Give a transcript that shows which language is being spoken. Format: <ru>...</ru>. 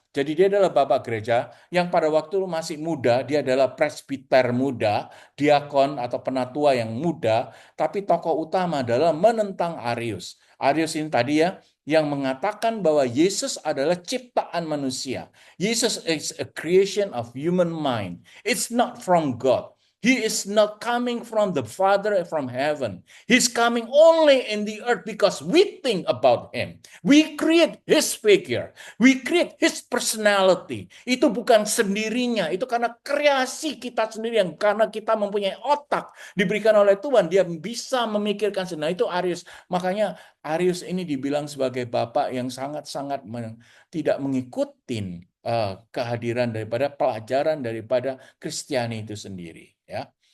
<id>Jadi dia adalah bapak gereja yang pada waktu masih muda, dia adalah presbiter muda, diakon atau penatua yang muda, tapi tokoh utama adalah menentang Arius. Arius ini tadi ya, yang mengatakan bahwa Yesus adalah ciptaan manusia.</id> <en>Yesus is a creation of human mind. It's not from God. He is not coming from the Father from heaven. He's coming only in the earth because we think about him. We create his figure. We create his personality.</en> <id>Itu bukan sendirinya. Itu karena kreasi kita sendiri yang karena kita mempunyai otak diberikan oleh Tuhan. Dia bisa memikirkan sendiri. Nah, itu Arius. Makanya Arius ini dibilang sebagai bapak yang sangat-sangat tidak mengikuti kehadiran daripada pelajaran daripada Kristiani itu sendiri. Ya.</id>